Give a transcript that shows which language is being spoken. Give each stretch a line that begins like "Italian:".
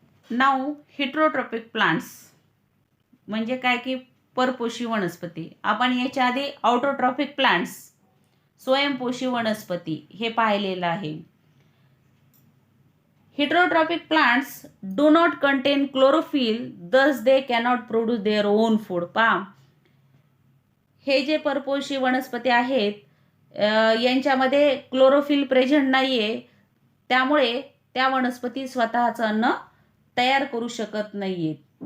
Marathi: Now heterotrophic plants म्हणजे काय की परपोषी वनस्पती. आपण याच्या आधी ऑटोट्रॉपिक प्लांट्स, स्वयंपोषी वनस्पती हे पाहिलेलं आहे.
English: Heterotrophic plants do not contain chlorophyll, thus they cannot produce their own food.
Marathi: पहा, हे जे परपोषी वनस्पती आहेत यांच्यामध्ये क्लोरोफिल प्रेझेंट नाहीये, त्यामुळे त्या वनस्पती स्वतःचं अन्न तयार करू शकत नाहीयेत.